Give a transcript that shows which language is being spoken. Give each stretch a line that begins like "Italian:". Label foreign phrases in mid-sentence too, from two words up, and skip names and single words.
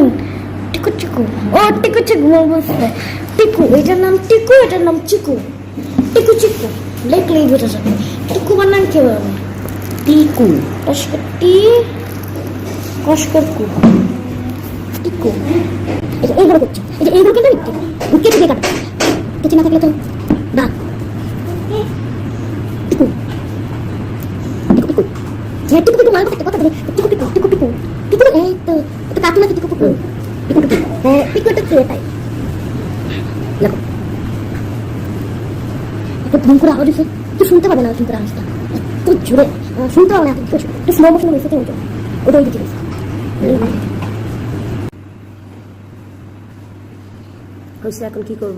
Bangla: টিকু চিকু, ও টিকু চিকু বুঝতে, টিকু, এটার নাম টিকু, এটার নাম চিকু, টিকু চিকু লিখলেই বোঝা যাবে। টিকু বানান কি বলবে? টিকু, কষ্কর টি, কষ্কর কু, টিকু। এটা এইভাবে করছে, এটা এইভাবে কিন্তু লিখতে কেটে দিয়ে কাটবে, কেটে না থাকলে তো না। টিকু, টিকু টিকু, হ্যাঁ টিকু টিকু, মালটা কথা বলে, টিকু টিকু, টিকু টিকু, টিকু। এই তো এটা কাটু নাকি? টিকু টিকু, টিকু টিকু, হ্যাঁ টিকুটা কি এটাই দেখো। একটা ধুম করে আওয়াজ হচ্ছে, তুই শুনতে পাবে না কিন্তু আওয়াজটা তুই জোরে শুনতে পাবে না। একটু স্লো মোশন হয়েছে, ওটা ওই দিকে হয়েছে। এখন কি করবা?